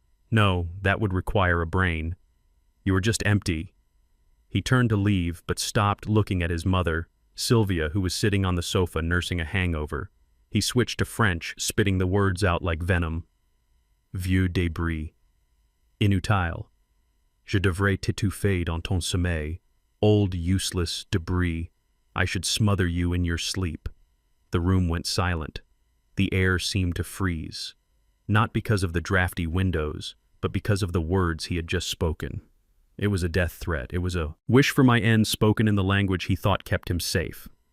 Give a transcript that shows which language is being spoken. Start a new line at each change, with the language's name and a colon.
English: "No, that would require a brain. You are just empty." He turned to leave, but stopped, looking at his mother, Sylvia, who was sitting on the sofa nursing a hangover. He switched to French, spitting the words out like venom.
French: "Vieux débris. Inutile. Je devrais t'étouffer dans ton sommeil.
English: Old useless debris. I should smother you in your sleep." The room went silent. The air seemed to freeze. Not because of the drafty windows, but because of the words he had just spoken. It was a death threat. It was a wish for my end spoken in the language he thought kept him safe.